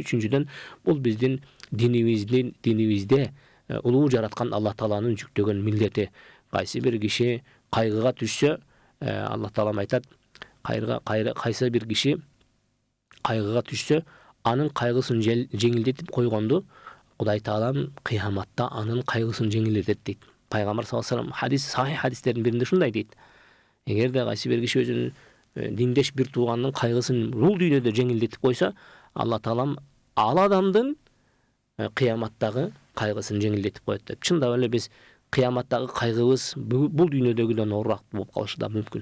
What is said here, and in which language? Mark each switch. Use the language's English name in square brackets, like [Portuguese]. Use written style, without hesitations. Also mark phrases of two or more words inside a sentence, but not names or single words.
[Kyrgyz] Үчүнчүдөн бул биздин динибизде улуу жараткан Аллах Тааланын жүктөгөн милдети. Кайсы бир киши кайгыга түшсө, Аллах Таалам айтат, кайсы бир киши кайгыга түшсө, анын кайгысын жеңилдетип койгонду Кудай Таалам кыяматта анын кайгысын жеңилдетет дейт. Пайгамбар [Arabic] صلى الله عليه وسلم [Kyrgyz] сахih хадистердин биринде шундай дейт. Эгерде кайсы бир киши өзүнүн диндеш бир тууганынын кайгысын бул дүйнөдө жеңилдетип койсо, Аллах Таалам ал адамдын кыяматтагы кайгысын жеңилдетип коет деп. Чындап эле биз кыяматтагы кайгыбыз бул дүйнөдөгүдөн оорураак болуп калышы да мүмкүн.